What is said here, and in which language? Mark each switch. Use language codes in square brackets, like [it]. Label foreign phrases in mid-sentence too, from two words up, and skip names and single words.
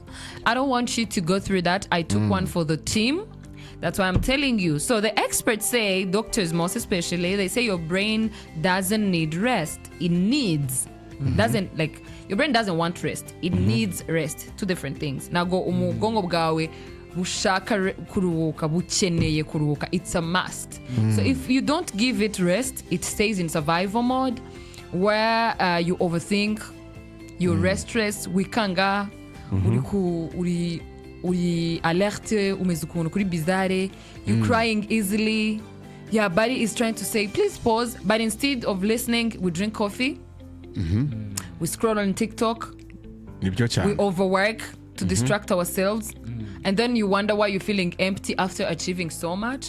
[en] I don't want you to go through that. I took one for the team. That's why I'm telling you. So the experts say, doctors most especially, they say your brain doesn't need rest. It needs. Doesn't, like, your brain doesn't want rest. It needs rest. Two different things. Now go [rw] umugongo bwawe bushaka kuruhuka, bukeneye kuruhuka. [en] It's a must. So if you don't give it rest, it stays in survival mode where you overthink, you're restless, [rw] wikanga, uri alerte, umeze ukuntu kuri bizarre, [en] you're crying easily, your body is trying to say please pause, but instead of listening we drink coffee, we scroll on TikTok, we overwork to distract ourselves, and then you wonder why you're feeling empty after achieving so much.